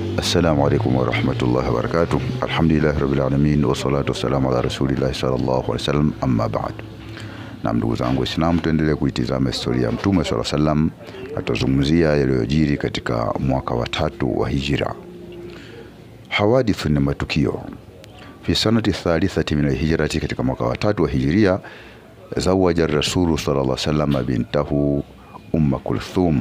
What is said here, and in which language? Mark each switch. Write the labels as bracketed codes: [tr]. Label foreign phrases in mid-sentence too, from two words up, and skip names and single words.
[ar] السلام عليكم ورحمة الله وبركاته. الحمد لله رب العالمين والصلاة والسلام على رسول الله صلى الله عليه وسلم، أما بعد. [sw] Na ndugu zangu Waislamu, tuendelee kuitizama historia ya Mtume [ar] صلى الله عليه وسلم. [sw] Atazungumzia yaliyojiri katika mwaka wa 3 wa Hijra. Hawadithu ni matukio. [ar] في سنة ثالثة من الهجرة, [sw] katika mwaka wa 3 wa Hijria, [ar] زوج رسول صلى الله عليه وسلم بنته كلثوم.